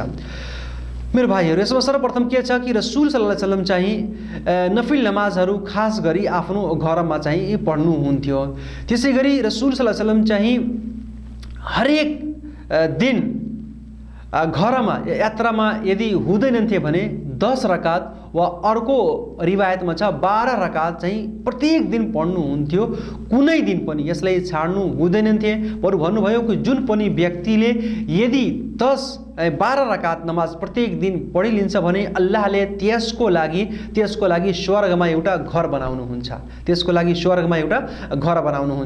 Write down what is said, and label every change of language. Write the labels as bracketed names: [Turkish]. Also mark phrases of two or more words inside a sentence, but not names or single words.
[Nepali] मेरो भाइहरू, यसमा सर्वप्रथम के छ कि रसूल [Arabic] صلى الله عليه وسلم [Nepali] चाहिँ नफिल नमाजहरू खास गरी आफ्नो घरमा चाहिँ पढ्नुहुन्थ्यो। त्यसैगरी रसूल [Arabic] صلى الله عليه وسلم [Nepali] चाहिँ हरेक दिन घरमा यात्रामा यदि हुँदैनथे भने 10 रकात वा अर्को रिवायतमा छ 12 रकात चाहिँ प्रत्येक दिन पढ्नुहुन्थ्यो। कुनै दिन पनि यसलाई छाड्नु हुँदैनथे। बरु भन्नुभयो कि जुन पनि व्यक्तिले यदि 12 रकात नमाज प्रत्येक दिन पढिलिन्छ भने अल्लाहले त्यसको लागि स्वर्गमा एउटा घर बनाउनुहुन्छ, त्यसको लागि स्वर्गमा एउटा घर बनाउनुहुन्छ।